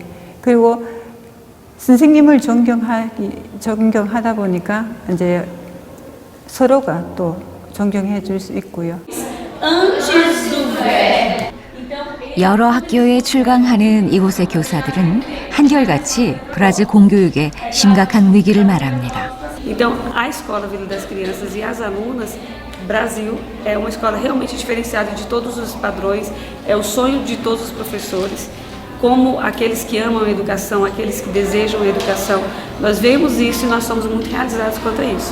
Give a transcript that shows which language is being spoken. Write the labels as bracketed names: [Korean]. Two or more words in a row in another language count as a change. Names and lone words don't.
[Korean] 그리고 선생님을 존경하다 보니까 이제 서로가 또 존경해 줄 수 있고요. 여러 학교에 출강하는 이곳의 교사들은 한결같이 브라질 공교육의 심각한 위기를 말합니다. [Portuguese] Então, a Escola Vila das Crianças e as alunas, Brasil, é uma escola realmente diferenciada de todos os padrões, é o sonho de todos os professores, como aqueles que amam a educação, aqueles que desejam a educação. Nós vemos isso e nós somos muito realizados quanto a isso.